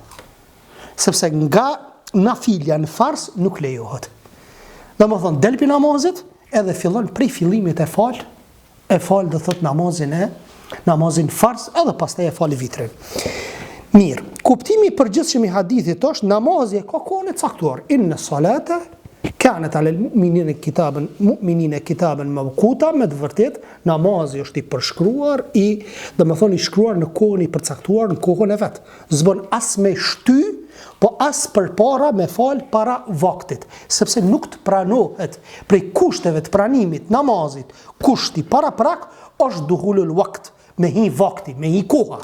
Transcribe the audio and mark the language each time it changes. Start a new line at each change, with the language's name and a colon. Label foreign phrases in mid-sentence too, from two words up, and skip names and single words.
Albanian: Sepse nga nafilja në fars nuk lejohet. Domethënë del pi namazit edhe fillon prej fillimit e fal do thot namazin fars edhe pastaj e fal vitrin. Mirë, kuptimi I përgjithshëm I hadithit është namazi ka kohën e caktuar.
Arabic: إن الصلاة كانت على المؤمنين كتابا موقوتا,
Albanian: me të vërtet namazi është I përshkruar, domethënë I shkruar në kohën I përcaktuar, në kohën e vet. S'bën as me shty, po as përpara me fal para vaktit, sepse nuk të pranohet prej kushteve të pranimit namazit. Kushti para prak është
Arabic: دخول الوقت,
Albanian: me hi vakti, me hi koha.